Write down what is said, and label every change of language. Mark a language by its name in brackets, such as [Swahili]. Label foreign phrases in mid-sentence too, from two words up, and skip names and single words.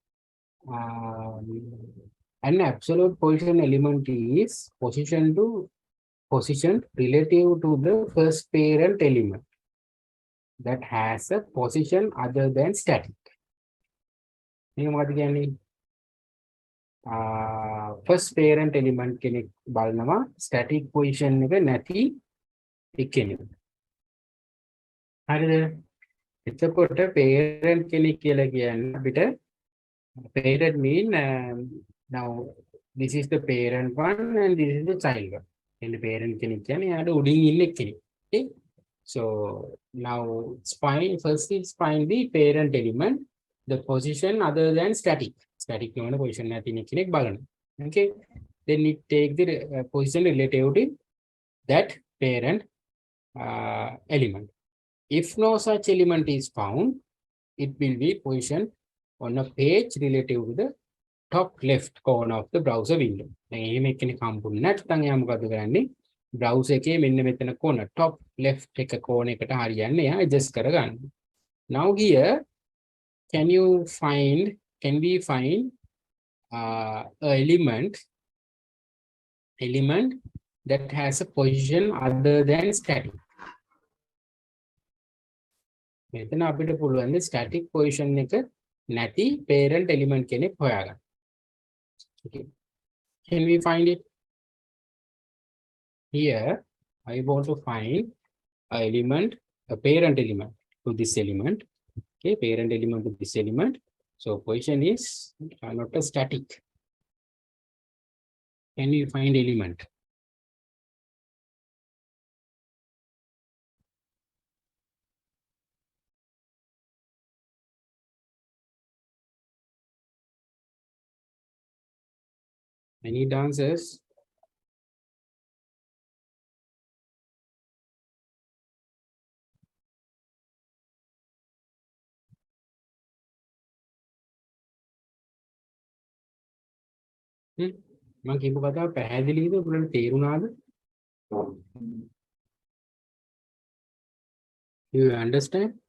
[English] An absolute position element is positioned relative to the first parent element that has a position other than static. First parent element [Sinhala] කෙනෙක් බලනවා [English] static position [Sinhala] එක නැති එක්කෙනෙක්. හරිද? එතකොට parent කෙනෙක් කියලා කියන්නේ අපිට [English] parent mean now this is the parent one and this is the child one. And the parent [Sinhala] කෙනෙක් කියන්නේ යාට උඩින් ඉන්න කෙනෙක්. [English] Okay? So now first is find the parent element, the position other than static. Static no position [Sinhala] නැති කෙනෙක් බලන්න. [English] Okay, then it take the position relative to that parent element. If no such element is found, it will be positioned on a page relative to the top left corner of the browser window. [Sinhala] එහෙම කෙනෙක් හම්බුනේ නැත්නම් එයා මොකද කරන්නේ? browser එකේ මෙන්න මෙතන [English] corner top left [Sinhala] එක corner එකට හරියන්නේ එයා adjust කරගන්න. [English] Now here can we find a element that has a position other than static. [Sinhala] මෙතන අපිට පුළුවන් [English] static position [Sinhala] එක නැති [English] parent element [Sinhala] කෙනෙක් හොයාගන්න. [English] Okay. Can we find it? Here I want to find a parent element to this element. Okay, parent element to this element. So position is not a static. Can we find element? Any answers? [Sinhala] මම කියපු කතාව පැහැදිලිද ඔයගොල්ලන්ට තේරුණාද? [English] You understand?